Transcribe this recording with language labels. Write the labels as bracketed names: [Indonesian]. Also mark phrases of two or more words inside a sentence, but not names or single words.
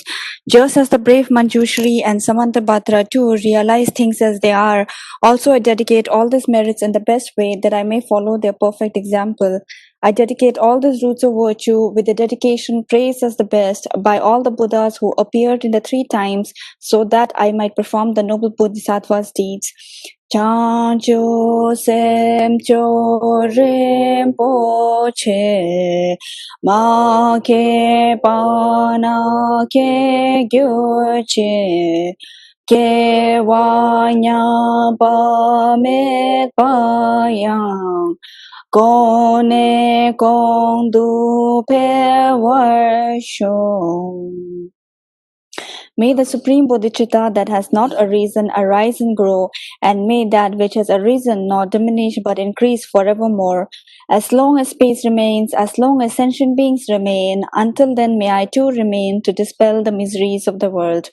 [English] Just as the brave Manjushri and Samantabhadra too realize things as they are, also I dedicate all these merits in the best way that I may follow their perfect example. I dedicate all these roots of virtue with the dedication praised as the best by all the Buddhas who appeared in the 3 times so that I might perform the noble Bodhisattva's deeds. [Tibetan] བྱང་ཆུབ་སེམས་མཆོག་རིན་པོ་ཆེ། །མ་སྐྱེས་པ་རྣམས་སྐྱེས་གྱུར་ཅིག །སྐྱེས་པ་ཉམས་པ་མེད་པ་ཡང་། །གོང་ནས་གོང་དུ་འཕེལ་བར་ཤོག. [English] May the Supreme Bodhicitta that has not arisen arise and grow, and may that which has arisen not diminish but increase forevermore. As long as space remains, as long as sentient beings remain, until then may I too remain to dispel the miseries of the world.